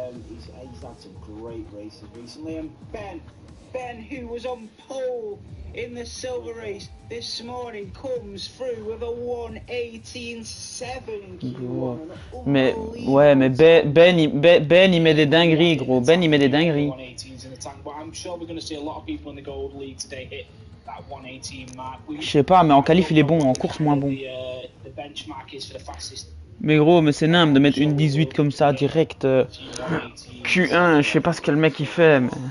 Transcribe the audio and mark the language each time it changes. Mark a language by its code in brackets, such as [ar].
[en] He's had some great races recently. And Ben, who was on pole in the silver race this morning, comes through with a 1:18.7 in Q1. [fr] Mais ouais, mais Ben il met des dingueries, gros. Ben il met des dingueries. [en] 1:18's in the tank, but I'm sure we're going to see a lot of people in the Gold League today hit that 1:18 mark. [fr] Je sais pas, mais en qualif il est bon, en course moins bon. [en] The benchmark is for the fastest. [fr] Mais gros, mais c'est nimble de mettre une 18 comme ça direct. Q1, je sais pas ce que le mec il fait, mais.